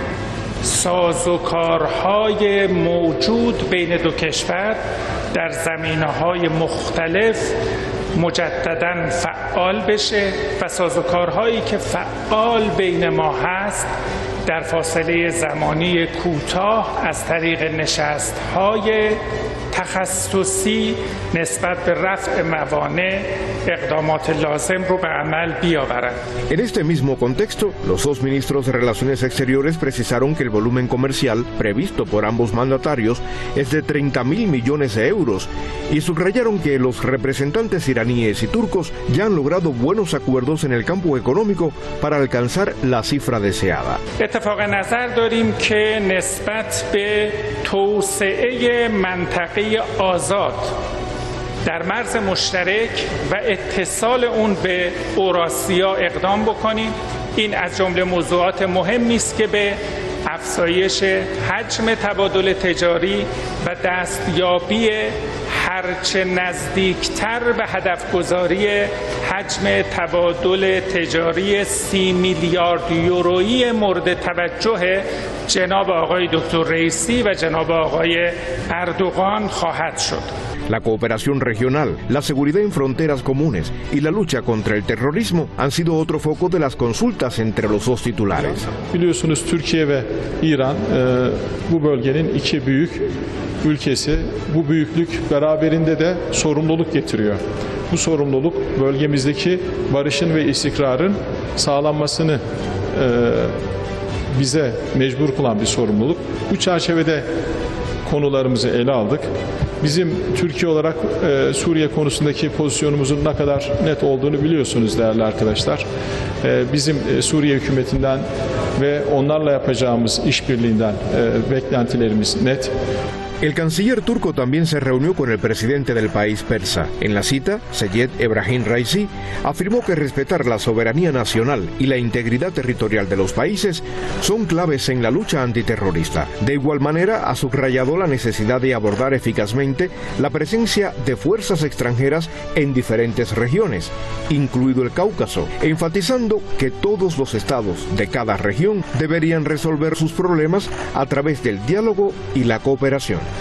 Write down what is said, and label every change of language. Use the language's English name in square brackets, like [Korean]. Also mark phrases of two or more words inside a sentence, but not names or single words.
[Persian] سازوکارهای موجود بین دو کشور در زمینه‌های مختلف مجدداً فعال بشه و سازوکارهایی که فعال بین ما هست در فاصله زمانی کوتاه از طریق نشست‌های تخصصی نسبت به رفع موانع اقدامات لازم رو به عمل بیاورند. [Spanish] En este mismo contexto, los dos ministros de Relaciones Exteriores precisaron que el volumen comercial previsto por ambos mandatarios es de 30.000 millones de euros y subrayaron que los representantes iraníes y turcos ya han logrado buenos acuerdos en el campo económico para alcanzar la cifra deseada. [Persian] اتفاق نظر داریم که نسبت به توسعه منطقه آزاد در مرز مشترک و اتصال اون به اوراسیا اقدام بکنیم. این از جمله موضوعات مهمی است که به افزایش حجم تبادل تجاری و دستیابی هرچه نزدیکتر به هدفگذاری حجم تبادل تجاری 30 میلیارد یورویی مورد توجه جناب آقای دکتر رئیسی و جناب آقای اردوغان خواهد شد. [Spanish] La cooperación regional, la seguridad en fronteras comunes y la lucha contra el terrorismo han sido otro foco de las consultas entre los dos titulares. [Turkish] Biliyorsunuz Türkiye ve İran bu bölgenin iki büyük ülkesi. Bu büyüklük beraberinde de sorumluluk getiriyor. Bu sorumluluk bölgemizdeki barışın ve istikrarın sağlanmasını bize mecbur kılan bir sorumluluk. Bu çerçevede konularımızı ele aldık. Bizim Türkiye olarak Suriye konusundaki pozisyonumuzun ne kadar net olduğunu biliyorsunuz değerli arkadaşlar. Bizim Suriye hükümetinden ve onlarla yapacağımız işbirliğinden beklentilerimiz net. [Spanish] El canciller turco también se reunió con el presidente del país persa. En la cita, Seyed Ebrahim Raisi afirmó que respetar la soberanía nacional y la integridad territorial de los países son claves en la lucha antiterrorista. De igual manera, ha subrayado la necesidad de abordar eficazmente la presencia de fuerzas extranjeras en diferentes regiones, incluido el Cáucaso, enfatizando que todos los estados de cada región deberían resolver sus problemas a través del diálogo y la cooperación.